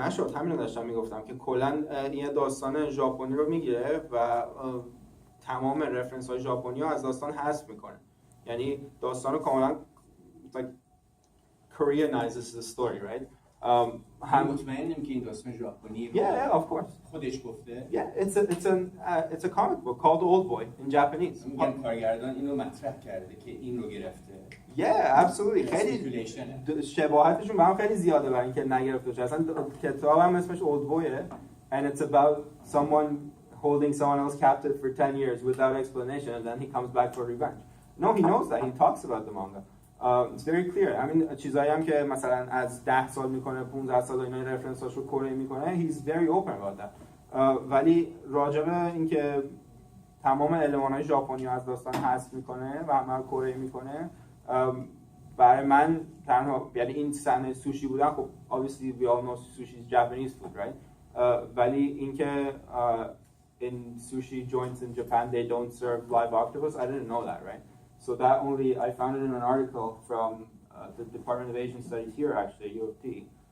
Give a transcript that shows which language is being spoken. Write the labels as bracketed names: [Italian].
[Persian] نشد، همین رو داشتم میگفتم که کلا این داستان ژاپنی رو میگیره و تمام رفرنس های ژاپنی رو از داستان حذف میکنه، یعنی داستان رو کاملا [English] like Koreanizes the story, right? [Persian] هم مطمئنم که این داستان ژاپنی رو [English] yeah, of course. [Persian] خودش گفته. [English] Yeah, it's a comic book called Oldboy in Japanese. [Persian] میگن کارگردان اینو مطرح کرده که این رو گرفته. [English] Yeah, absolutely. [Persian] خیلی شباهتشون به هم خیلی زیاده برای اینکه نگرفته باشه. اصلا کتاب هم اسمش [English] Oldboyه and it's about someone holding someone else captive for 10 years without explanation and then he comes back for revenge. No, he knows that. He talks about the manga. It's very clear. I mean [Persian] چیزایی هم که مثلا از 10 سال میکنه 15 سال اینا رفرنساشو کره میکنه [English] he's very open about that. [Persian] ولی راجع به اینکه تمام المان‌های ژاپنی از داستان حذف میکنه و همه کره میکنه، برای من تنها یعنی این صحنه سوشی بودن، خب [English] obviously we all know sushi is Japanese food, right? [Persian] ولی اینکه [English] in sushi joints in Japan they don't serve live octopus, I didn't know that, right? So that I found it in an article from the Department of Asian Studies here actually, U of T.